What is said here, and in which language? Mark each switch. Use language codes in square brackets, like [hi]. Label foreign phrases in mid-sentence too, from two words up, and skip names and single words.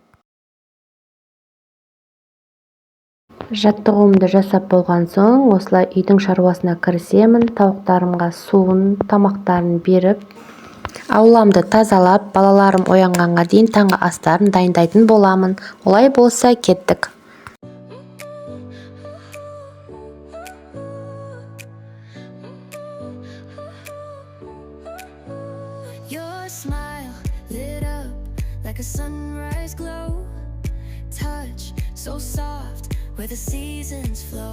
[kk] Жаттығуымды жасап болған соң, осылай үйдің шаруасына кірісемін. Тауықтарымға суын, тамақтарын беріп, ауламды тазалап, балаларым оянғанға дейін таңғы астарын дайындайтын боламын. Олай болса, кеттік. [en] Your smile lit up like a sunrise glow. Touch so soft where the seasons flow.